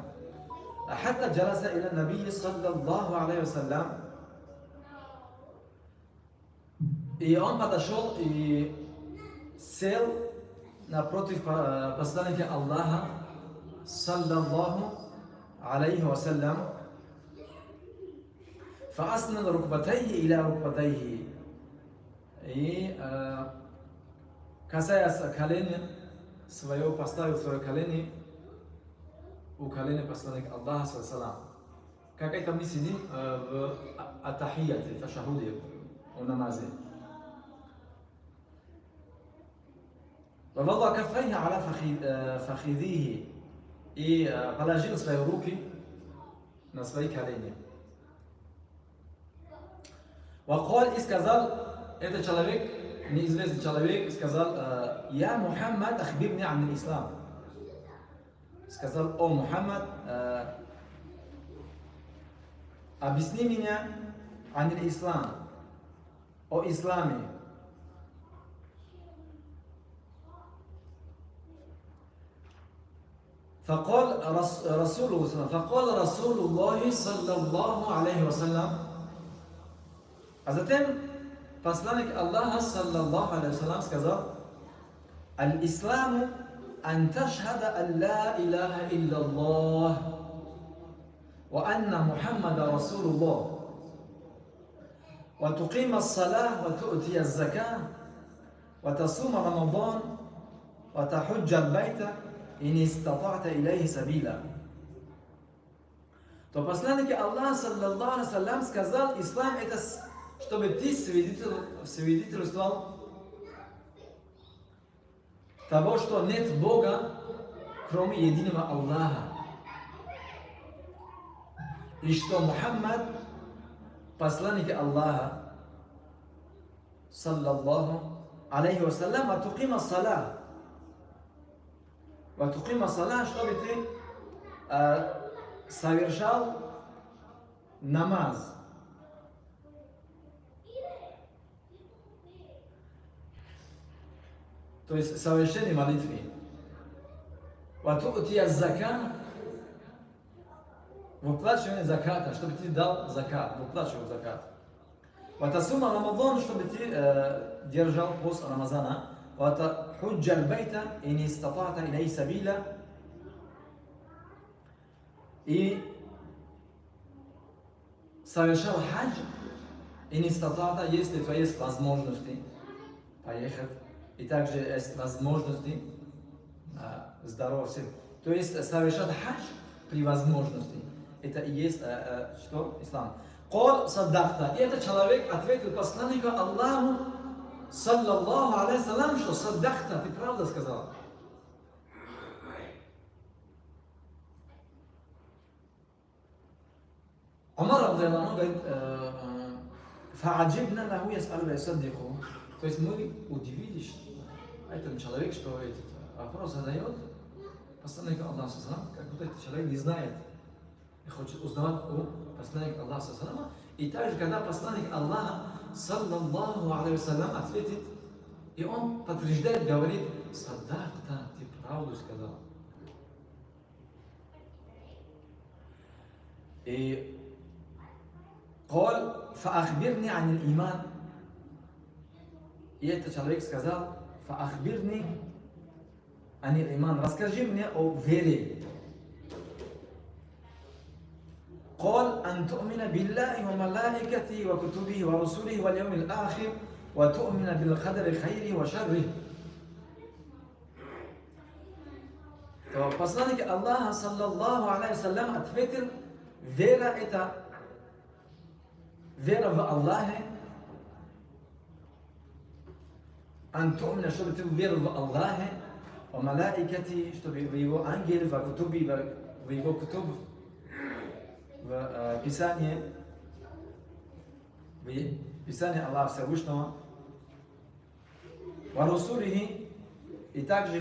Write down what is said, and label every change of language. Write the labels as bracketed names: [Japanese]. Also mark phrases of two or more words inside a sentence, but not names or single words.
[Arabic] حتى جلس إلى النبي صلى الله عليه وسلم, [Russian] и он подошел и сел напротив посланника Аллаха [Arabic] صلى الله عليه وسلم. فأسند ركبتيه إلى ركبتيه, [Russian] и касаясь колени своего, поставил свое колени у колени посланника Аллаха саллаллаху. Как это мы сидим в атахияте, в ташахуде, в намазе. [Arabic] ووضع كفيه على فخذيه, [Russian] и положил свои руки на свои колени. وقال, и сказал этот человек, неизвестный человек, сказал, я Мухаммад, [Arabic] أخبرني عن الإسلام. [Russian] Сказал, о Мухаммад, объясни меня [Arabic] عن الإسلام, [Russian] о исламе. [Arabic] فقال رسول الله صلى الله عليه وسلم, [Russian] а затем посланник Аллаха [Arabic] صلى الله عليه وسلم сказал, الإسلام أن تشهد أن لا إله إلا الله وأن محمد رسول الله وتقيم الصلاة وتؤتي الزكاة وتصوم رمضان وتحج البيت إن استطعت إليه سبيلا. [Russian] То посланник Аллаха, [Arabic] صلى الله عليه وسلم, [Russian] сказал, ислам это, чтобы ты свидетельствовал того, что нет Бога, кроме единого Аллаха. И что Мухаммад, посланник Аллаха, [Arabic] صلى الله عليه وسلم, تقيم الصلاة. وتقيم الصلاة, [Russian] чтобы ты совершал намаз. То есть совершение молитвы. [Arabic] وتؤتي الزكاة, [Russian] выплачивание заката, чтобы ты дал закат, выплачивал закат. [Arabic] وتصوم رمضان, [Russian] чтобы ты держал пост Рамазана. [Arabic] وتحج البيت إن استطعت إليه سبيلا. [Russian] И совершал хадж, [Arabic] إن استطعت, [Russian] если твои есть возможности поехать. И также есть возможности здоровья. То есть совершать хадж при возможности. Это и есть что? Ислам. [Arabic] قال صدقت. [Russian] И этот человек ответил посланнику Аллаху, [Arabic] صلى الله عليه وسلم, [Russian] что саддахта, ты правда сказал. Умар радиаллаху говорит, [Arabic] فعجبنا له يسأل يصدقه. [Russian] То есть мы удивились, этот человек, что этот вопрос задает, посланник Аллаха, как будто этот человек не знает и хочет узнавать у посланника Аллаха. И также, когда посланник Аллаха, [Arabic] صلى الله عليه وسلم, [Russian] ответит, и он подтверждает, говорит, саддахта, ты правду сказал. [Arabic] И قال فأخبرني عن الإيمان. [Russian] И этот человек сказал, [Arabic] فأخبرني عن الإيمان. [Russian] Расскажи мне о вере. [Arabic] قال أن تؤمن بالله وملائكته وكتبه ورسله واليوم الآخر وتؤمن بالقدر خيره وشره. [Russian] То посланник Аллаха, [Arabic] صلى الله عليه وسلم, [Russian] ответил, вера это вера в Аллахе. [Arabic] أن تؤمن, [Russian] чтобы ты верил в Аллахе, в Малаикати, чтобы в его ангеле, в Кутуби, в его Кутуб, в Писании Аллаха Всевышнего, в Расулихи, и также